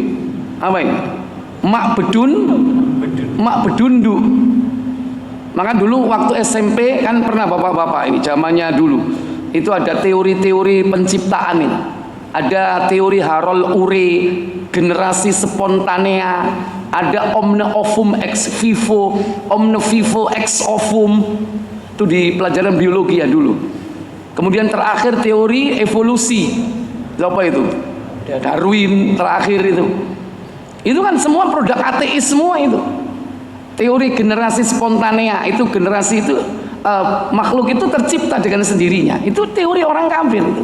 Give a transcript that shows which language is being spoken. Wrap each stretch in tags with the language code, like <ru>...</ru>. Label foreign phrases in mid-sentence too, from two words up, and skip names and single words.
<id>Apa ini? Mak bedundu. Maka dulu waktu SMP kan pernah bapak-bapak ini zamannya dulu itu ada teori-teori penciptaan ini. Ada teori Harold Urey, generasi spontanea, ada</id> <la>omne ovum ex vivo, omne vivo ex ovum,</la> <id>itu di pelajaran biologi ya dulu. Kemudian terakhir teori evolusi, apa itu? Darwin terakhir itu kan semua produk ateis semua itu. Teori generasi spontanea, itu generasi itu makhluk itu tercipta dengan sendirinya, itu teori orang kafir itu.</id>